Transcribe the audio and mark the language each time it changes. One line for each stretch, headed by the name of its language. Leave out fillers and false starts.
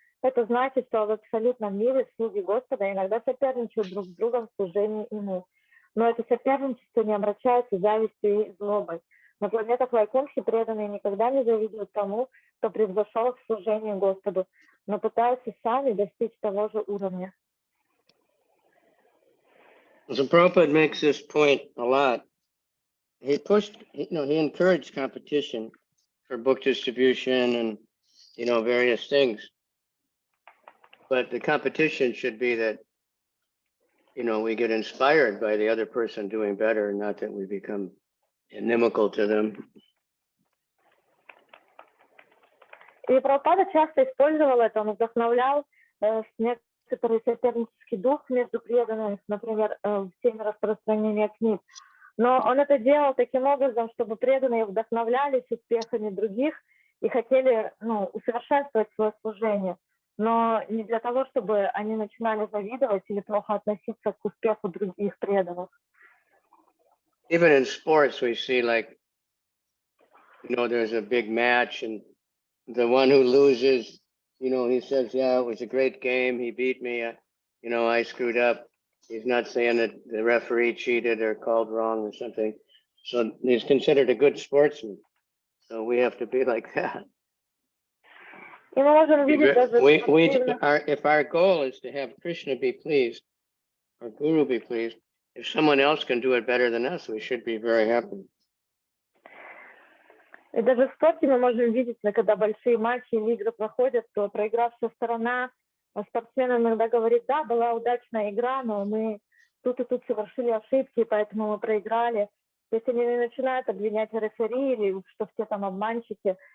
Russian: Это значит, что в абсолютном мире слуги Господа иногда соперничают друг с другом в служении ему. Но это соперничество не омрачается завистью и злобой. На планетах Вайкунхи преданные никогда не завидуют тому, кто превзошел к служению Господу, но пытаются сами достичь того же уровня.
English: So Prabhupada makes this point a lot. He he encouraged competition for book distribution and, various things. But the competition should be that, we get inspired by the other person doing better, not that we become inimical to them.
Russian: И Прабхупада часто использовал это, он вдохновлял некоторый сопернический дух между преданными, например, в теме распространения книг. Но он это делал таким образом, чтобы преданные вдохновлялись успехами других и хотели усовершенствовать свое служение, но не для того, чтобы они начинали завидовать или плохо относиться к успеху других преданных.
English: Even in sports, we see there's a big match and the one who loses, he says, yeah, it was a great game. He beat me. I screwed up. He's not saying that the referee cheated or called wrong or something. So he's considered a good sportsman. So we have to be like that.
Russian: И мы можем видеть даже
English: if our goal is to have Krishna be pleased, or Guru be pleased, if someone else can do it better than us, we should be very happy.
Russian: И даже в спорте мы можем видеть, когда большие матчи или игры проходят, то проигравшая сторона, спортсмен иногда говорит, да, была удачная игра, но мы тут и тут совершили ошибки, поэтому мы проиграли. То есть они начинают обвинять рефери, или что все там обманщики.